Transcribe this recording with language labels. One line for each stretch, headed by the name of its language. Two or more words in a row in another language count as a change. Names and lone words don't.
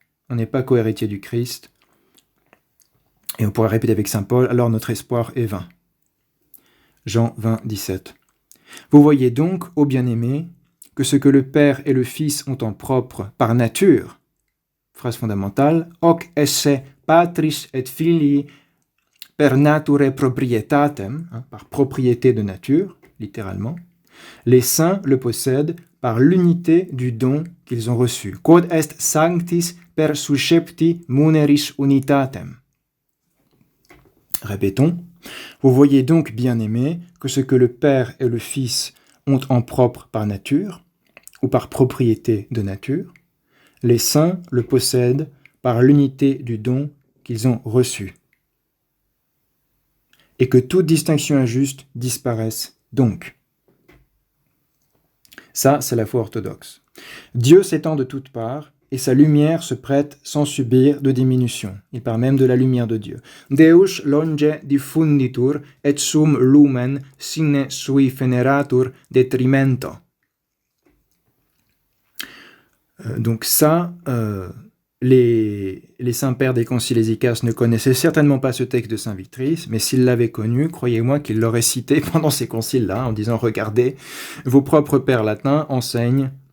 French: On n'est pas co-héritier du Christ. Et on pourrait répéter avec saint Paul, alors notre espoir est vain. Jean 20, 17. Vous voyez donc, ô bien-aimés, que ce que le Père et le Fils ont en propre par nature, phrase fondamentale,
Latin: hoc esse patris et filii per nature proprietatem,
French: par propriété de nature, littéralement, les saints le possèdent par l'unité du don qu'ils ont reçu.
Latin: Quod est sanctis per suscepti muneris unitatem.
French: Répétons. Vous voyez donc, bien-aimés, que ce que le Père et le Fils ont en propre par nature, ou par propriété de nature, les saints le possèdent par l'unité du don qu'ils ont reçu. Et que toute distinction injuste disparaisse donc. Ça, c'est la foi orthodoxe. Dieu s'étend de toutes parts, et sa lumière se prête sans subir de diminution. Il parle même de la lumière de Dieu.
Latin: Deus longe diffunditur, et sum lumen sine sui feneratur detrimento.
French: Donc ça, les saints pères des conciles hésychastes ne connaissaient certainement pas ce texte de saint Victrice, mais s'ils l'avaient connu, croyez-moi qu'ils l'auraient cité pendant ces conciles-là, en disant « Regardez, vos propres pères latins enseignent